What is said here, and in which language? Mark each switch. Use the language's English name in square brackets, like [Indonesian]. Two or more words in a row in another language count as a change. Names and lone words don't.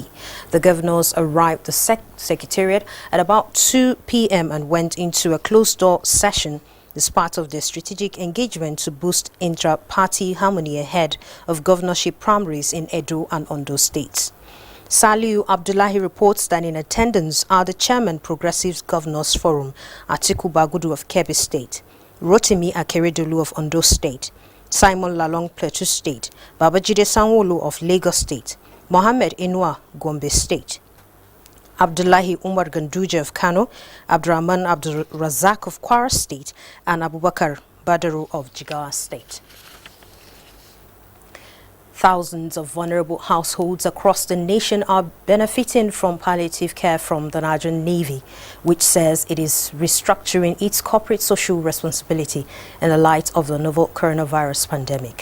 [English] The governors arrived at the Secretariat at about 2 p.m. and went into a closed-door session as part of their strategic engagement to boost intra-party harmony ahead of governorship primaries in Edo and Ondo states. Saliu Abdullahi reports that in attendance are the Chairman Progressives Governors Forum, Atiku Bagudu of Kebbi State, Rotimi Akeredolu of Ondo State, Simon Lalong Plateau State, Babajide Sanwo-Olu of Lagos State, Mohammed Inua Gombe State, Abdullahi Umar Ganduje of Kano, Abdurrahman Abdul Razak of Kwara State, and Abubakar Badaru of Jigawa State. Thousands of vulnerable households across the nation are benefiting from palliative care from the Nigerian Navy, which says it is restructuring its corporate social responsibility in the light of the novel coronavirus pandemic.